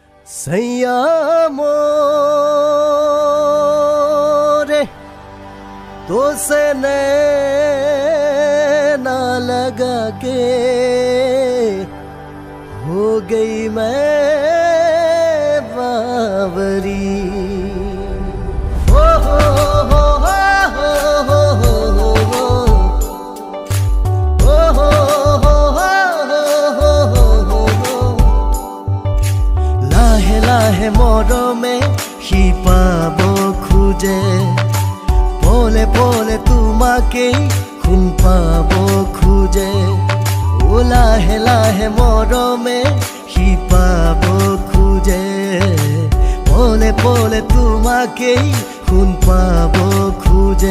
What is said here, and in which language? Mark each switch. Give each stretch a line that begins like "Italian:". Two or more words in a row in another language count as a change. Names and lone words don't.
Hindi: सैया मोरे तो से नैना लगा के हो गई मैं बावरी। हो हो हो हो
Assamese: हो हो हो हो हो লাহে লাহে মৰমে সি পাব খোজে, পলে পলে তোমাকেই শুন পাব খোজে। ও লাহে লাহে মৰমে সি পাব খোজে, পলে পলে তোমাকেই শুন পাব খোজে।